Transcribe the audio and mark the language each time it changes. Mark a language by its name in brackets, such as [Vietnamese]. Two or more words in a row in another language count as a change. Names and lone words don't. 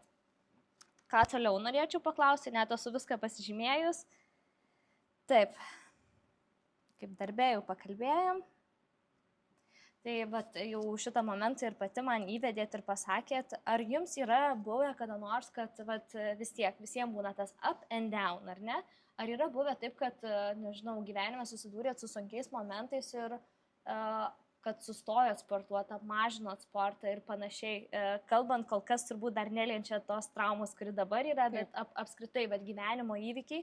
[Lithuanian] Ką toliau norėčiau paklausti, net esu viską pasižymėjus. Taip, kaip darbė jau pakalbėjom. Tai vat, jau šitą momentą ir pati man įvedėt ir pasakėt, ar jums yra buvę kada nors, kad vat, vis tiek visiems būna tas [English] up and down, [Lithuanian] ar ne? Ar yra buvę taip, kad, nežinau, gyvenime susidūrėt su sunkiais momentais ir kad sustojot sportuoti, apmažinot sportą ir panašiai. Kalbant, kol kas turbūt dar nelienčia tos traumos, kuri dabar yra, bet apskritai, bet gyvenimo įvykiai.